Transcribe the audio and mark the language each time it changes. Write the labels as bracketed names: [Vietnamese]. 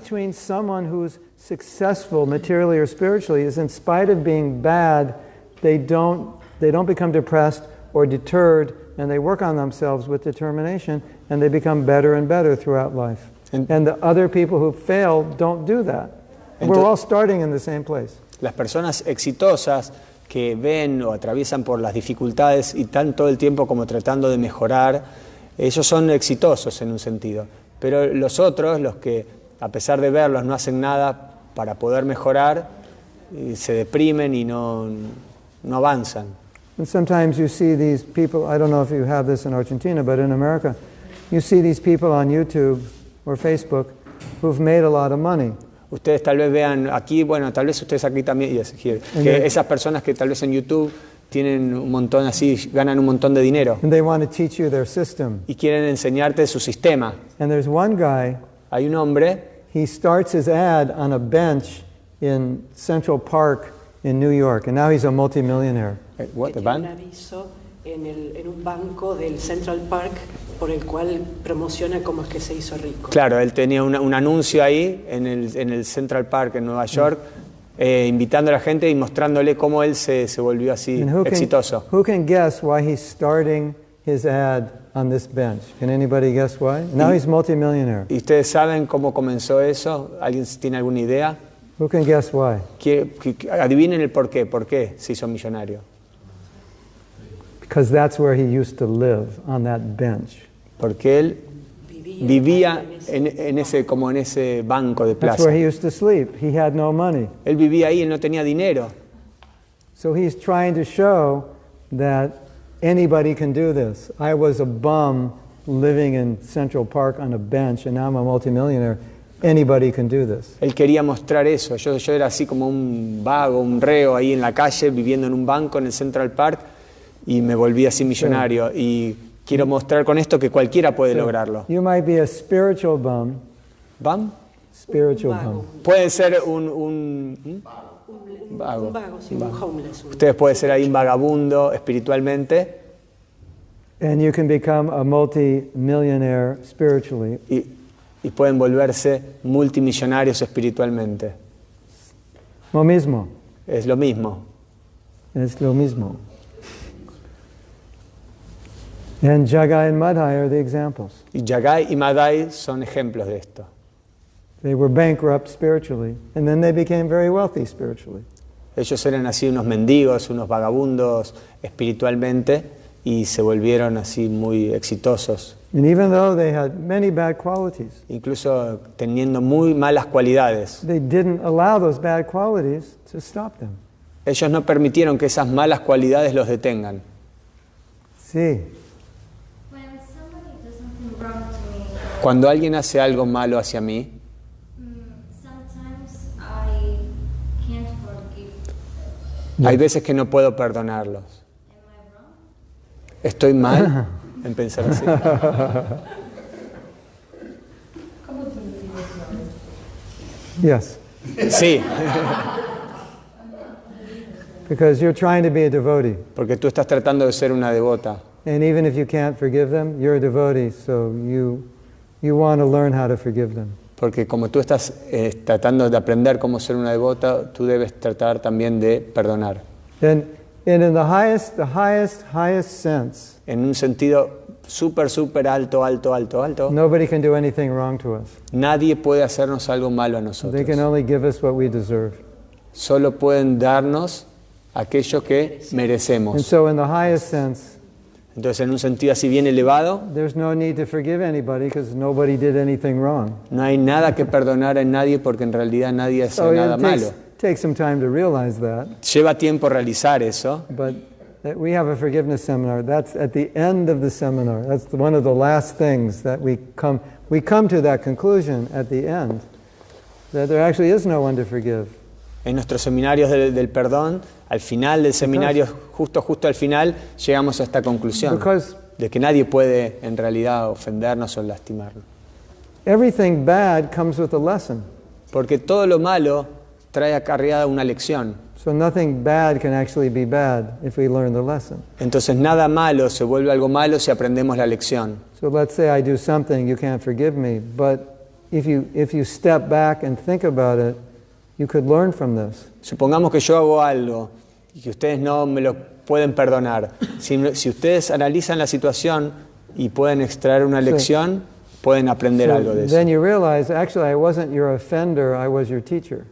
[English] between someone who's successful materially or spiritually is in spite of being bad, they don't become depressed or deterred, and they work on themselves with determination, and they become better and better throughout life. And the other people who fail don't do that. We're all starting in the same place. [Spanish] Las personas exitosas que ven o atraviesan por las dificultades y están todo el tiempo como tratando de mejorar, ellos son exitosos en un sentido. Pero los otros, los que a pesar de verlos no hacen nada para poder mejorar, se deprimen y no avanzan. [English] And sometimes you see these people, I don't know if you have this in Argentina, but in America, you see these people on YouTube or Facebook who've made a lot of money. [Spanish] Ustedes tal vez vean aquí, bueno, tal vez ustedes aquí también, [English] yes, here, [Spanish] que esas personas que tal vez en YouTube tienen un montón así, ganan un montón de dinero [English] And they want to teach you their system. [Spanish] y quieren enseñarte su sistema. [English] And there's one guy, [Spanish] Hay un hombre, [English] he starts his ad on a bench in Central Park in New York, and now he's a multimillionaire. what, [Spanish] que [English] the [Spanish] tiene un aviso en un banco del Central Park por el cual promociona cómo es que se hizo rico. Claro, él tenía un anuncio ahí en el Central Park en Nueva York invitando a la gente y mostrándole cómo él se volvió así [English] And [Spanish] exitoso. [English] who can guess why he's starting his ad on this bench? Can anybody guess why? Now he's multimillionaire. [Spanish] ¿Y ustedes saben cómo comenzó eso? ¿Alguien tiene alguna idea? [English] Who can guess why? [Spanish] Adivinen el por qué se hizo millonario. [English] Because that's where he used to live, on that bench. [Spanish] Porque él vivía en ese banco de [English] That's [Spanish] plaza. [English] where he used to sleep. He had no money. [Spanish] Él vivía ahí, él no tenía dinero. [English] So he's trying to show that anybody can do this. I was a bum living in Central Park on a bench, and now I'm a multimillionaire. Anybody can do this. [Spanish] Él quería mostrar eso. Yo era así como un vago, un reo ahí en la calle, viviendo en un banco en el Central Park, y me volví así millonario. Y quiero mostrar con esto que cualquiera puede lograrlo. [English] You might be a spiritual bum. ¿Bum? Spiritual [Spanish] Vago. [English] bum. [Spanish] Puede ser vago. Un vago, sí, un homeless. Ustedes pueden ser ahí un vagabundo espiritualmente [English] And you can become a multi-millionaire spiritually. [Spanish] y pueden volverse multimillonarios espiritualmente. Lo mismo. Es lo mismo. Es lo mismo. [English] And Jagai and Madhai are the examples. [Spanish] Y Jagai y Madai son ejemplos de esto. [English] They were bankrupt spiritually, and then they became very wealthy spiritually. [Spanish] Ellos eran así unos mendigos, unos vagabundos espiritualmente y se volvieron así muy exitosos, [English] And even though they had many bad qualities, [Spanish] incluso teniendo muy malas cualidades. [English] they didn't allow those bad qualities to stop them. [Spanish] Ellos no permitieron que esas malas cualidades los detengan. Sí. [English] When somebody does something wrong to me, [Spanish] Cuando alguien hace algo malo hacia mí, [English] sometimes I can't forgive. [Spanish] hay veces que no puedo perdonarlos. [English] Am I wrong? [Spanish] ¿Estoy mal en pensar así? [English] Yes. [Spanish] Sí, [English] Because you're trying to be a devotee. [Spanish] porque tú estás tratando de ser una devota. [English] And even if you can't forgive them, you're a devotee, so you want to learn how to forgive them. [Spanish] Porque como tú estás tratando de aprender cómo ser una devota, tú debes tratar también de perdonar. [English] And in the highest sense, [Spanish] En un sentido súper alto. [English] nobody can do anything wrong to us. [Spanish] Nadie puede hacernos algo malo a [English] They [Spanish] nosotros. [English] can only give us what we deserve. [Spanish] Solo pueden darnos aquello que [English] And [Spanish] merecemos. [English] so in the highest sense, [Spanish] Entonces, en un sentido así bien elevado, [English] there's no need to forgive anybody because nobody did anything wrong. [Spanish] no hay nada que perdonar en nadie porque en realidad nadie hace [English] So [Spanish] nada [English] it [Spanish] malo. [English] takes some time to realize that. [Spanish] Lleva tiempo realizar eso, [English] But we have a forgiveness seminar. That's at the end of the seminar. That's one of the last things that we come to that conclusion at the end, that there actually is no one to forgive. [Spanish] en nuestros seminarios del perdón, al final del seminario, justo al final, llegamos a esta conclusión [English] Because [Spanish] de que nadie puede en realidad ofendernos o lastimarnos. [English] everything bad comes with a lesson. [Spanish] Porque todo lo malo trae acarreada una lección. [English] So nothing bad can actually be bad if we learn the lesson. [Spanish] Entonces nada malo se vuelve algo malo si aprendemos la lección. [English] So let's say I do something, you can't forgive me, but if you step back and think about it, you could learn from this. [Spanish] Supongamos que yo hago algo y que ustedes no me lo pueden perdonar. Si ustedes analizan la situación y pueden extraer una lección, pueden aprender [English] So [Spanish] algo de eso. [English] then you realize, actually, I wasn't your offender, I was your teacher.